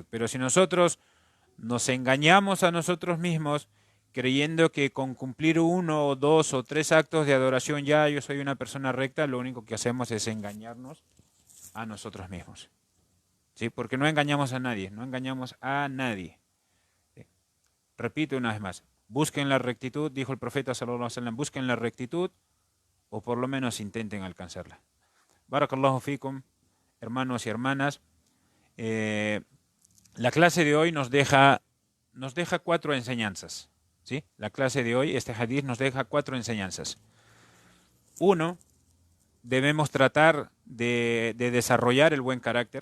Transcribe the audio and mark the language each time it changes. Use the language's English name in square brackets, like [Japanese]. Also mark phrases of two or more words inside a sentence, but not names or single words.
[Spanish] Pero si nosotros nos engañamos a nosotros mismos creyendo que con cumplir 1 o 2 o 3 actos de adoración ya yo soy una persona recta, lo único que hacemos es engañarnos a nosotros mismos. ¿Sí? Porque no engañamos a nadie, no engañamos a nadie. ¿Sí? Repito una vez más, busquen la rectitud, dijo el profeta [Arabic] صلى الله عليه وسلم, [Spanish] busquen la rectitud o por lo menos intenten alcanzarla. [Arabic] بارك الله فيكم, [Spanish] hermanos y hermanas. La clase de hoy nos deja 4 enseñanzas. ¿Sí? La clase de hoy, este hadith nos deja 4 enseñanzas. 1, debemos tratar de desarrollar el buen carácter.